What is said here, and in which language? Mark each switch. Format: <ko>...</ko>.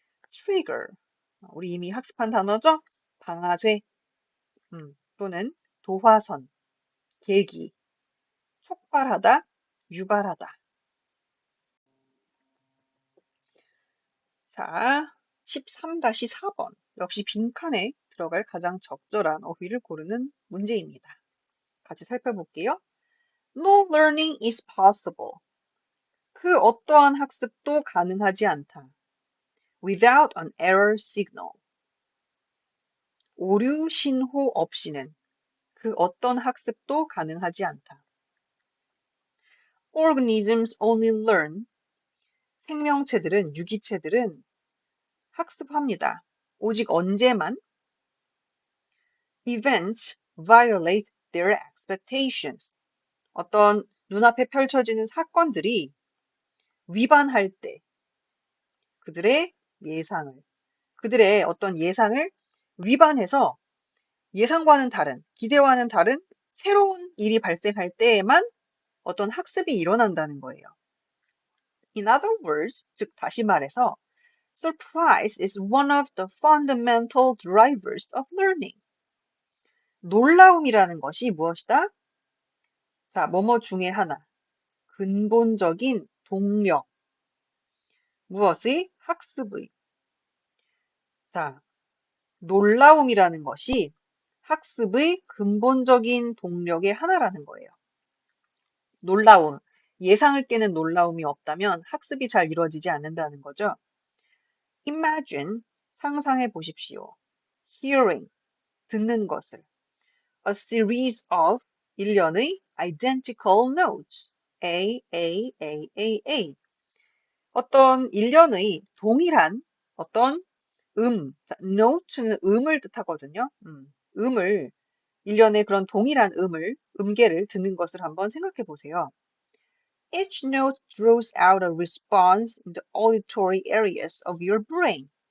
<ko>trigger, 우리 이미 학습한 단어죠? 방아쇠, 또는 도화선, 계기, 촉발하다, 유발하다. 자, 13-4번. 역시 빈칸에 들어갈 가장 적절한 어휘를 고르는 문제입니다. 같이 살펴볼게요.</ko> <en>No learning is possible.</en> <ko>그 어떠한 학습도 가능하지 않다.</ko> <en>Without an error signal.</en> <ko>오류 신호 없이는 그 어떤 학습도 가능하지 않다.</ko> <en>Organisms only learn.</en> <ko>생명체들은, 유기체들은 학습합니다. 오직 언제만?</ko> <en>Events violate their expectations.</en> <ko>어떤 눈앞에 펼쳐지는 사건들이 위반할 때 그들의 예상을, 그들의 어떤 예상을 위반해서 예상과는 다른, 기대와는 다른 새로운 일이 발생할 때에만 어떤 학습이 일어난다는 거예요.</ko> <en>In other words,</en> <ko>즉 다시 말해서</ko> <en>surprise is one of the fundamental drivers of learning.</en> <ko>놀라움이라는 것이 무엇이다? 자, 뭐뭐 중에 하나. 근본적인 동력. 무엇의? 학습의. 자, 놀라움이라는 것이 학습의 근본적인 동력의 하나라는 거예요. 놀라움. 예상을 깨는 놀라움이 없다면 학습이 잘 이루어지지 않는다는 거죠.</ko> <en>Imagine,</en> <ko>상상해 보십시오.</ko> <en>Hearing,</en> <ko>듣는 것을.</ko> <en>A series of,</en> <ko>일련의</ko> <en>identical notes. A, A, A, A, A.</en> <ko>어떤 일련의 동일한 어떤 note는 음을 뜻하거든요. 음을, 일련의 그런 동일한 음계를 듣는 것을 한번 생각해 보세요.</ko> <en>Each note draws out a response in the auditory areas of your brain.</en>